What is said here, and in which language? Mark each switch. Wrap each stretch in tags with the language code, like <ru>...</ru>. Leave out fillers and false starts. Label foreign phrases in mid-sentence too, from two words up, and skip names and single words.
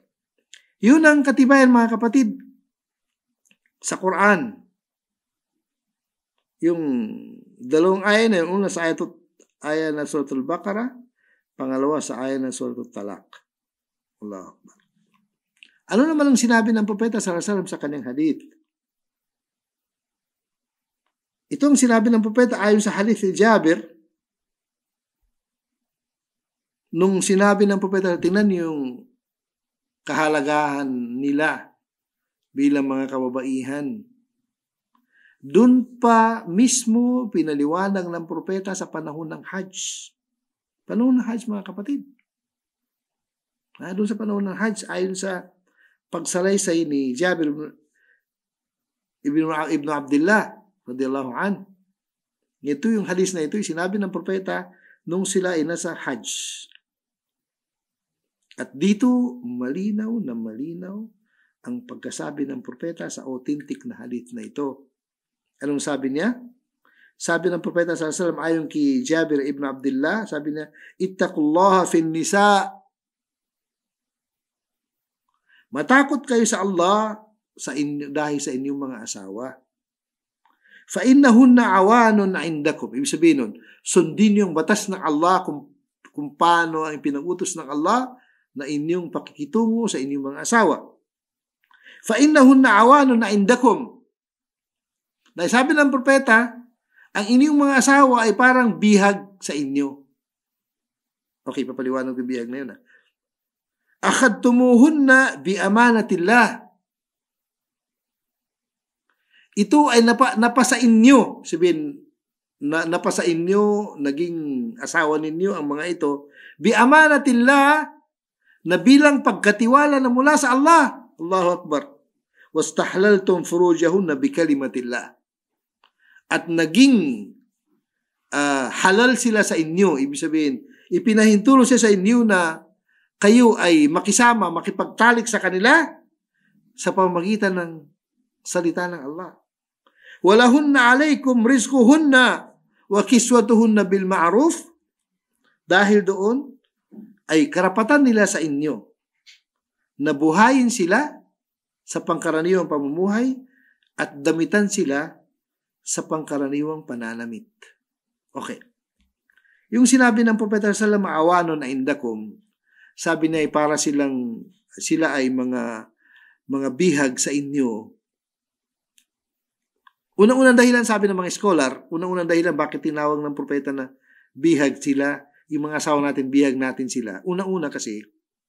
<tl>Yun ang katibayan, mga kapatid, sa Quran. Yung 2 aya na yun, una sa aya na Suratul Baqarah, pangalawa sa aya na Suratul Talaq.</tl> <ar>الله أكبر.</ar> <tl>Ano naman ang sinabi ng Propeta</tl> <ar>صلى الله عليه وسلم</ar> <tl>sa kanyang hadith? Itong sinabi ng Propeta ayon sa hadith ni Jabir, nung sinabi ng Propeta, tingnan yung kahalagahan nila bilang mga kababaihan. Doon pa mismo pinaliwanag ng Propeta sa panahon ng Hajj. Panahon ng Hajj, mga kapatid. Doon sa panahon ng Hajj, ayon sa pagsalaysay ni Jabir ibn Abdullah</tl> <ar>رضي الله عن.</ar> <tl>Ito yung hadis na ito, yung sinabi ng Propeta nung sila ay nasa Hajj. At dito, malinaw na malinaw ang pagkasabi ng Propeta sa authentic na hadith na ito. Anong sabi niya? Sabi ng Propeta</tl> <ar>صلى الله عليه وسلم</ar> <tl>ayon kay Jabir ibn Abdullah, sabi niya,</tl> <ar>اتقوا الله في النساء.</ar> <tl>Matakot kayo sa Allah dahil sa inyong mga asawa.</tl> <ar>فإنهن عوان عندكم.</ar> <tl>Ibig sabihin nun, sundin yung batas ng Allah kung paano ang pinag-utos ng Allah na inyong pakikitungo sa inyong mga asawa.</tl> <ar>فإنهن عوان عندكم.</ar> <tl>Dahil sabi ng Propeta, ang inyong mga asawa ay parang bihag sa inyo. Okay, papaliwanag ko bihag na yun.</tl> <ar>أخذتموهن بأمانة الله.</ar> <tl>Ito ay napasa inyo. Sabihin, napasa inyo, naging asawa ninyo ang mga ito.</tl> <ar>بأمانة الله,</ar> <tl>na bilang pagkatiwala na mula sa Allah.</tl> <ar>الله أكبر. واستحللتم فروجهن بكلمة الله.</ar> <tl>At naging halal sila sa inyo. Ibig sabihin, ipinahintulot siya sa inyo na kayo ay makisama, makipagtalik sa kanila sa pamamagitan ng salita ng Allah.</tl> <ar>ولهن عليكم رزقهن وكسوتهن بالمعروف.</ar> <tl>Dahil doon ay karapatan nila sa inyo na buhayin sila sa pangkaraniwang pamumuhay at damitan sila sa pangkaraniwang pananamit. Okay. Yung sinabi ng Propeta</tl> <ar>صلى الله عليه وسلم,</ar> <tl>awanon na indakum, sabi niya ay para sila ay mga bihag sa inyo. Unang-unang dahilan, sabi ng mga scholar, unang-unang dahilan bakit tinawag ng Propeta na bihag sila, yung mga asawa natin, bihag natin sila.</tl>